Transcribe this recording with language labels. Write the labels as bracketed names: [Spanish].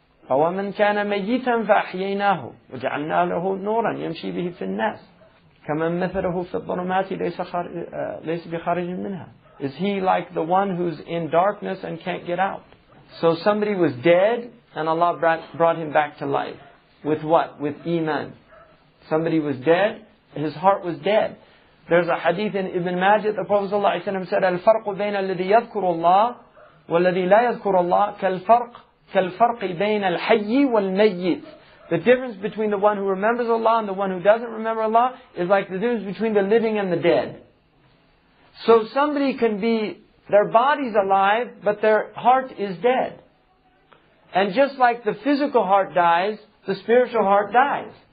[Arabic] أَوَمَنْ كَانَ مَيِّتًا فَأَحْيَيْنَاهُ وَجَعَلْنَا لَهُ نُورًا يَمْشِي بِهِ فِي النَّاسِ كَمَنْ مَثَلَهُ فِي الظُّلُمَاتِ لَيْسَ بِخَارِجٍ مِنْهَا. [English] Is he like the one who's in darkness and can't get out? So somebody was dead and Allah brought him back to life. With what? With Iman. Somebody was dead, his heart was dead. There's a hadith in Ibn Majah, the Prophet ﷺ said, [Arabic] الْفَرْقُ بَيْنَ الَّذِي يَذْكُرُ اللَّهِ وَالَّذِي لَا يَذْكُرُ اللَّهِ كَالْفَرْقِ بَيْنَ الْحَيِّ وَالْمَيِّتِ. [English] The difference between the one who remembers Allah and the one who doesn't remember Allah is like the difference between the living and the dead. So somebody can be, their body's alive, but their heart is dead. And just like the physical heart dies, the spiritual heart dies.